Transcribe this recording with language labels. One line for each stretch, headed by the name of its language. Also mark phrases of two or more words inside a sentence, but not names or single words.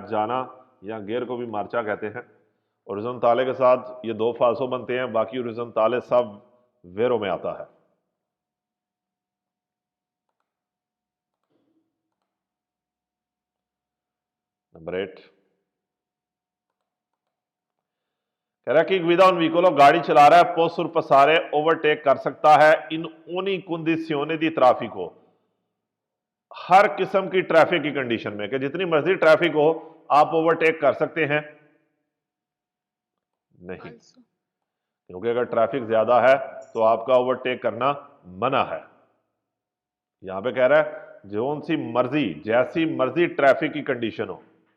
Hindi: जाना, या गेयर को भी मार्चा कहते हैं। ओरिज़ोंताले के साथ ये दो फाल्सो बनते हैं, बाकी ओरिज़ोंताले सब वेरो में आता है। नंबर 8 कह रहा है कि
Italian: guida un vicolo
Hindi: गाड़ी चला रहा है,
Italian: può sorpassare
Hindi: ओवरटेक कर सकता है
Italian: in ogni condizione di traffico,
Hindi: हर किस्म की ट्रैफिक की कंडीशन में, कि जितनी मर्जी ट्रैफिक हो आप ओवरटेक कर सकते हैं? नहीं, क्योंकि अगर ट्रैफिक ज्यादा है तो आपका ओवरटेक करना मना है। यहां पे कह रहा है जोन सी मर्जी, जैसी मर्जी ट्रैफिक की कंडीशन हो।